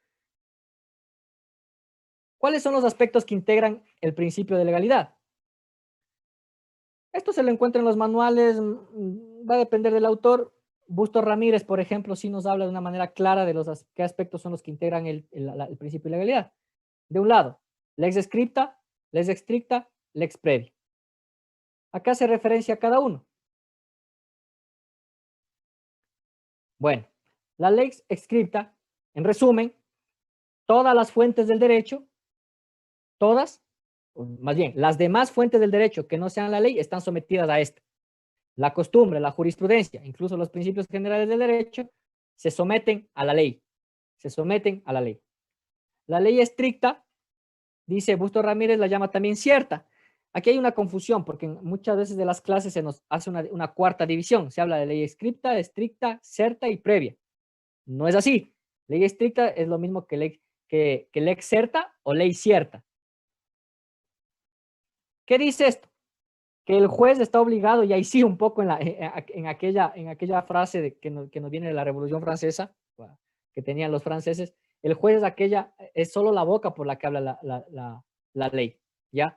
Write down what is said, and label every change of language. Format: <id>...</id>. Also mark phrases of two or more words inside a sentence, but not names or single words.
<es>¿Cuáles son los aspectos que integran el principio de legalidad? Esto se lo encuentra en los manuales, va a depender del autor. Bustos Ramírez, por ejemplo, sí nos habla de una manera clara de qué aspectos son los que integran el principio de legalidad. De un lado,</es> <la>lex scripta, lex stricta, lex previa.</la> <es>Acá hace referencia a cada uno. Bueno, la</es> <la>lex scripta,</la> <es>en resumen, todas las fuentes del derecho, todas, más bien, las demás fuentes del derecho que no sean la ley están sometidas a esta. La costumbre, la jurisprudencia, incluso los principios generales del derecho, se someten a la ley. Se someten a la ley. La ley estricta, dice Bustos Ramírez, la llama también cierta. Aquí hay una confusión, porque muchas veces de las clases se nos hace una cuarta división. Se habla de ley estricta, certa y previa. No es así. Ley estricta es lo mismo que</es> <la>lex certa</la> <es>o ley cierta. ¿Qué dice esto? Que el juez está obligado, y ahí sí un poco en aquella frase que nos viene de la Revolución Francesa, que tenían los franceses, el juez es solo la boca por la que habla la ley, ¿ya?</es>